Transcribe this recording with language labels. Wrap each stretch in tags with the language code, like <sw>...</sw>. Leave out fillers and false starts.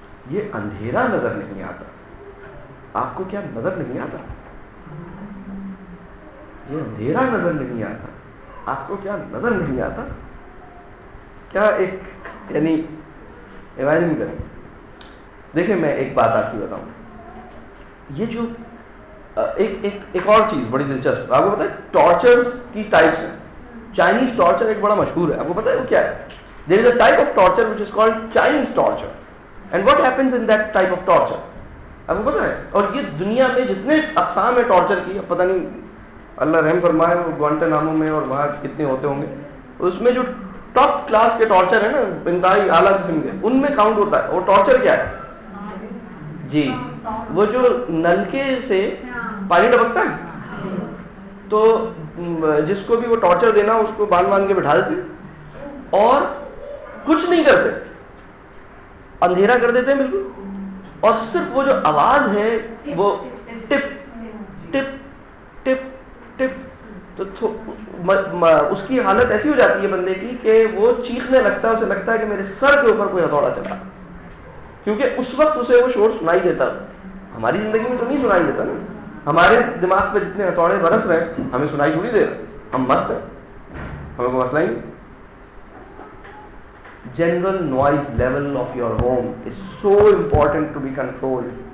<ur>یہ اندھیرا نظر نہیں آتا, آپ کو کیا نظر نہیں آتا؟ یہ اندھیرا نظر نہیں آتا, آپ کو کیا نظر نہیں آتا؟ کیا ایک یعنی امیجن کریں. دیکھیں میں ایک بات آپ کی بتاؤں, یہ جو ایک اور چیز بڑی دلچسپ, آپ کو پتا ہے ٹارچرز کی ٹائپس ہیں. چائنیز ٹارچر ایک بڑا مشہور ہے, آپ کو پتا ہے وہ کیا ہے؟</ur> <en>There is a type of torture which is called Chinese torture. And what happens in that type of torture?</en> <ur>آپ کو پتا ہے, اور یہ دنیا میں جتنے اقسام ہے ٹارچر کی, اب پتہ نہیں اللہ رحم فرمائے وہ گوانٹانامو میں اور وہاں کتنے ہوتے ہوں گے, اس میں جو ٹاپ کلاس کے ٹارچر ہے نا, انتہائی اعلیٰ قسم کے, ان میں کاؤنٹ ہوتا ہے. وہ ٹارچر کیا ہے جی؟ وہ جو نلکے سے پانی ٹپکتا ہے, تو جس کو بھی وہ ٹارچر دینا اس کو باندھ کے بٹھا دیتے اور کچھ نہیں کرتے, اندھیرا کر دیتے ہیں بالکل, اور صرف وہ جو آواز ہے وہ ٹپ ٹپ ٹپ ٹپ, تو اس کی حالت ایسی ہو جاتی ہے بندے کی کہ وہ چیخنے لگتا ہے, اسے لگتا ہے کہ میرے سر کے اوپر کوئی ہتھوڑا چلا, کیونکہ اس وقت اسے وہ شور سنائی دیتا. ہماری زندگی میں تو نہیں سنائی دیتا نا, ہمارے دماغ پہ جتنے ہتھوڑے برس رہے ہیں ہمیں سنائی تھوڑی دے رہے, ہم مست ہیں, ہمیں کوئی مسئلہ ہی نہیں.</ur> <en>General noise level of your home is so important to be controlled.</en>